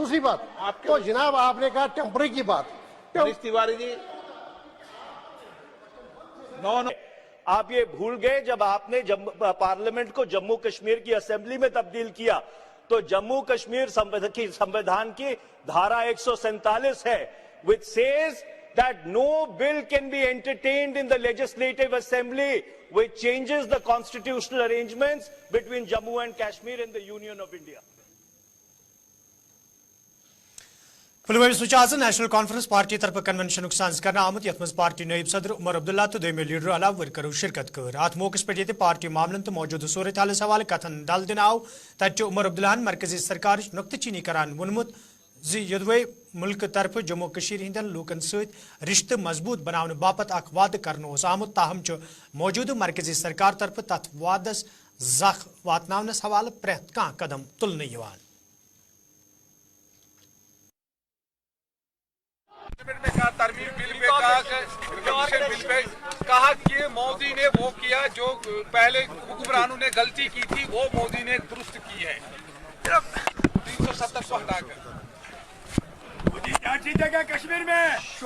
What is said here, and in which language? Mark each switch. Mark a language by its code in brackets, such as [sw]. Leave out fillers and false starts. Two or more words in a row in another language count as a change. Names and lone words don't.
[hi] दूसरी बात, तो जनाब आपने कहा टेम्पररी की बात। मनीष तिवारी जी, नो आप ये भूल गए जब आपने पार्लियामेंट को जम्मू कश्मीर की असेंबली में तब्दील किया तो जम्मू कश्मीर संविधान की धारा 147 है, [en] which says that no bill can be entertained in the legislative assembly which changes the constitutional arrangements between Jammu and Kashmir and the Union of India. [ks] पुलवामा आज नेशनल कॉन्फ्रेंस पार्टी तरफ कन्वेंशन साज कर आमुत यथ मज पार्टी नायब सदर उमर अब्दुल्ला तो दोमे लीडर अलाव वर्करों शिरकत कर। अत मौके पे ये पार्टी मामलन तो मौजूद सूरत हाल हवाले कथन दल दिन आव तत उमर अब्दुल्लाहन मरकजी सरकार नुक्तचीनी करान वोनमुत योदवे मुल्क तरफ जम्मू कशीर हिंदन लूकन सत रिश्ते मजबूत बनाने बापत अख वाद कर आमुत, ताहम मौजूद मरकजी सरकार तरफ तथ वादस जख वातनावनस हवाले प्रेत कह कदम तुलने यवान। [hi] में कहा तरमीम बिल पे कहा कमीशन बिल पे कहा कि मोदी ने वो किया जो पहले हुक्मरानों ने गलती की थी वो मोदी ने दुरुस्त की है। 370 को हटाकर जीतेगा कश्मीर में